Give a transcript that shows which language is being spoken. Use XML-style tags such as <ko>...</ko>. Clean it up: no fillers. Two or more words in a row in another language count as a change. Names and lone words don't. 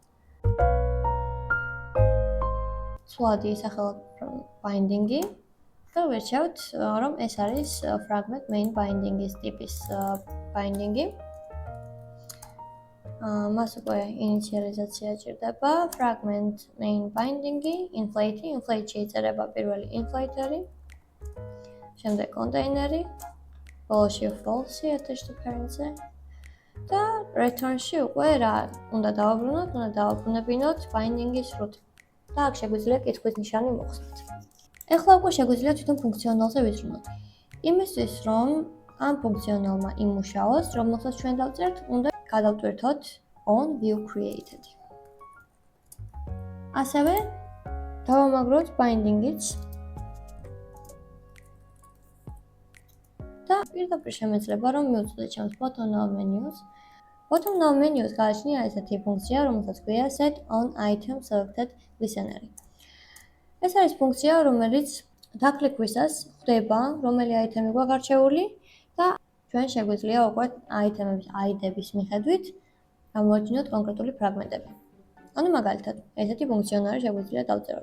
<ka>სვადი სახელად binding-ი და ვერჩევთ, რომ ეს არის</ka> <en>fragment main binding-ის</en> <ka>ტიპის binding-ი. მას უკვე ინიციალიზაცია ჭირდება.</ka> <en>Fragment main binding-ი,</en> <ka>inflate-ში იწერება პირველი inflater-ი. შემდეგ container-ი, ბოლოში false-ი</ka> <en>attached to parent-ზე.</en> <ka>და return-ში უკვე რა უნდა დავაბრუნებინოთ binding-ის root. და აქ შეგვიძლია კითხვის ნიშანი მოხსნათ. ეხლა უკვე შეგვიძლია თვითონ ფუნქციონალზე ვიზრუნოთ. იმისთვის, რომ ამ ფუნქციონალმა იმუშაოს, რომელსაც ჩვენ დავწერთ, უნდა გადავტვირთოთ</ka> <en>on view created.</en> <ka>ასევე დავამაგროთ binding-იც და პირდაპირ შემეძლება რომ მივუწოდე ჩემს</ka> <en>bottom menu-ს Bottom now menus</en> <ka>გააჩნია ესეთი ფუნქცია, რომელსაც ქვია</ka> <en>set on item selected listener.</en> <ka>ეს არის ფუნქცია, რომელიც დაკლიქვისას ხვდება, რომელი აიტემი გვაქვს არჩეული და ჩვენ შეგვიძლია უკვე აიტემების ID-ების მიხედვით გამოვაჩინოთ კონკრეტული ფრაგმენტები. ანუ მაგალითად, ესეთი ფუნქციონალი შეგვიძლია დავწეროთ.</ka>